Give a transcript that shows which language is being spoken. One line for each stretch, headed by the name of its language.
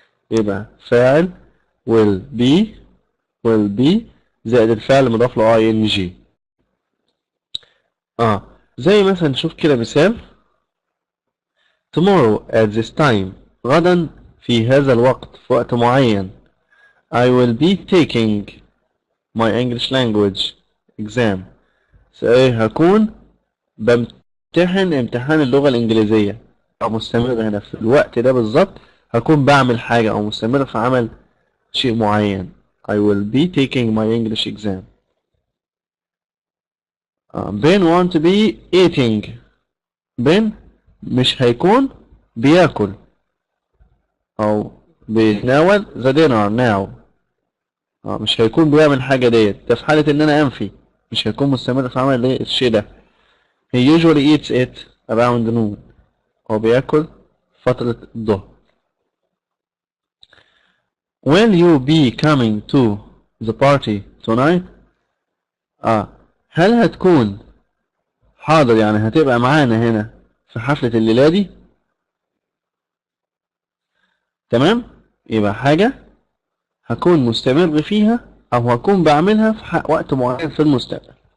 Arabic: يبقى فاعل will be زائد الفعل مضاف له ing. زي مثلا نشوف كده مثال.
English: tomorrow at this time،
Arabic: غدا في هذا الوقت، في وقت معين.
English: I will be taking my English language exam.
Arabic: هكون بمتحن امتحان اللغة الإنجليزية، أو مستمر هنا في الوقت ده بالظبط هكون بعمل حاجة أو مستمر في عمل شيء معين.
English: I will be taking my English exam. Ben want to be eating.
Arabic: Ben مش هيكون بياكل أو بيتناول
English: the dinner now.
Arabic: مش هيكون بيعمل حاجة ديت، ده في حالة إن أنا أنفي، مش هيكون مستمر في عمل الشيء ده.
English: He usually eats it around noon.
Arabic: هو بياكل فترة الظهر.
English: Will you be coming to the party tonight؟
Arabic: هل هتكون حاضر، يعني هتبقى معانا هنا في حفلة الليلة دي؟ تمام؟ يبقى حاجة هكون مستمر فيها أو هكون بعملها في وقت معين في المستقبل.